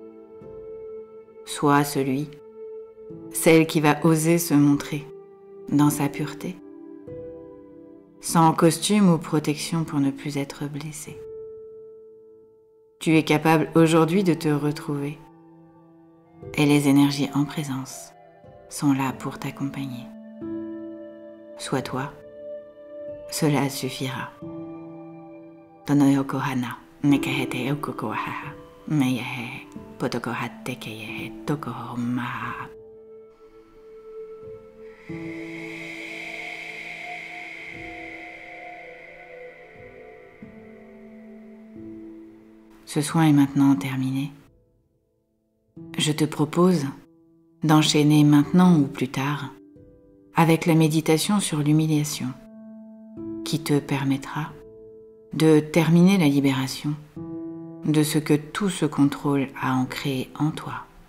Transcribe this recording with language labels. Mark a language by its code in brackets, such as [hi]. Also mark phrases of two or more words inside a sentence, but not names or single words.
[fr] Sois celle qui va oser se montrer dans sa pureté, sans costume ou protection pour ne plus être blessée. Tu es capable aujourd'hui de te retrouver et les énergies en présence sont là pour t'accompagner. Sois toi, cela suffira. Tonoyoko hana nekahete okoko wahaha meyehe potoko hatte keyehe tokoho maha. Ce soin est maintenant terminé. Je te propose d'enchaîner maintenant ou plus tard avec la méditation sur l'humiliation qui te permettra de terminer la libération de ce que tout ce contrôle a ancré en toi.